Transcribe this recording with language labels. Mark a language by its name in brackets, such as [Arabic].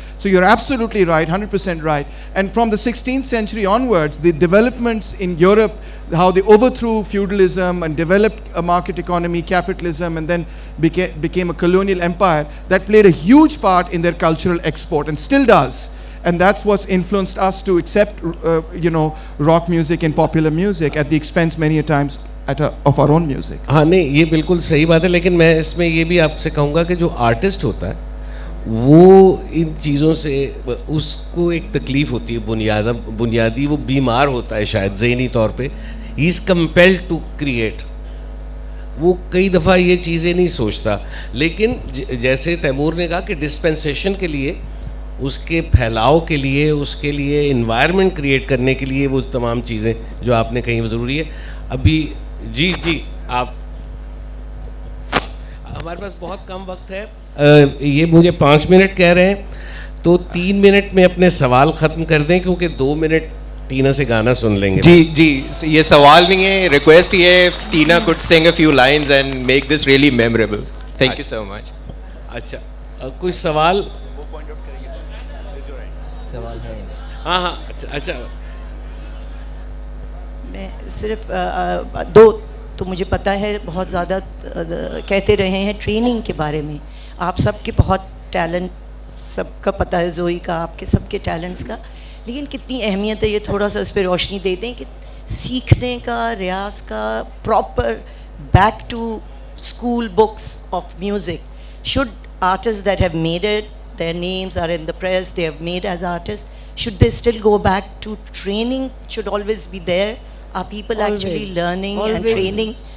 [English] So you're absolutely right, 100% right. And from the 16th century onwards, the developments in Europe, how they overthrew feudalism and developed a market economy, capitalism, and then became a colonial empire, that played a huge part in their cultural export and still does. And that's what's influenced us to accept, rock music and popular music at the expense many a times of our own music. [Urdu] ہاں نہیں, یہ بالکل صحیح بات ہے, لیکن میں اس میں یہ بھی آپ سے کہوں گا کہ جو آرٹسٹ ہوتا ہے وہ ان چیزوں سے اس کو ایک تکلیف ہوتی ہے بنیادی, وہ بیمار ہوتا ہے شاید ذہنی طور پہ. [English] He is compelled to create. [Urdu] وہ کئی دفعہ یہ چیزیں نہیں سوچتا, لیکن جیسے تیمور نے کہا کہ ڈسپینسیشن کے لیے, اس کے پھیلاؤ کے لیے, اس کے لیے انوائرمنٹ کریٹ کرنے کے لیے وہ تمام چیزیں جو آپ نے کہیں وہ ضروری ہے. ابھی جی آپ, ہمارے پاس بہت کم وقت ہے, یہ مجھے 5 منٹ کہہ رہے ہیں, تو 3 منٹ میں اپنے سوال ختم کر دیں, کیونکہ 2 منٹ ٹینا سے گانا سن لیں گے. جی یہ سوال نہیں ہے, ریکویسٹ یہ ہے, [English] Tina could sing a few lines and make this really memorable. Thank you so much. [Urdu] اچھا, کوئی سوال؟ سوال ہے. ہاں اچھا, میں صرف 2 تو مجھے پتہ ہے بہت زیادہ کہتے رہے ہیں ٹریننگ کے بارے میں. آپ سب کے بہت ٹیلنٹ, سب کا پتہ ہے, زوئی کا, آپ کے سب کے ٹیلنٹس کا, لیکن کتنی اہمیت ہے یہ تھوڑا سا اس پہ روشنی دے دیں کہ سیکھنے کا, ریاض کا, proper [English] back to school books of music? Should artists that have made it, their names are in the press, they have made as artists, should they still go back to training? Should always be there? Are people actually learning and training?